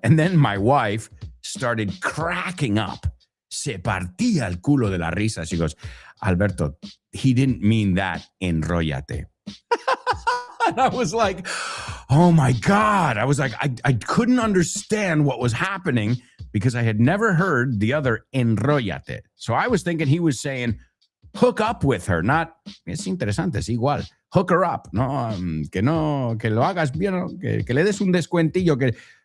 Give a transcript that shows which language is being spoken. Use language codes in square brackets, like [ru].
[en] And then my wife started cracking up. [es] Se partía el culo de la risa. [en] She goes, Alberto, he didn't mean that, enróllate. And I was like, oh my God. I was like, I couldn't understand what was happening because I had never heard the other enróllate. So I was thinking he was saying, hook up with her, not, [es] es interesante, es igual, [en] hook her up, [es] que lo hagas bien, que le des un descuentillo.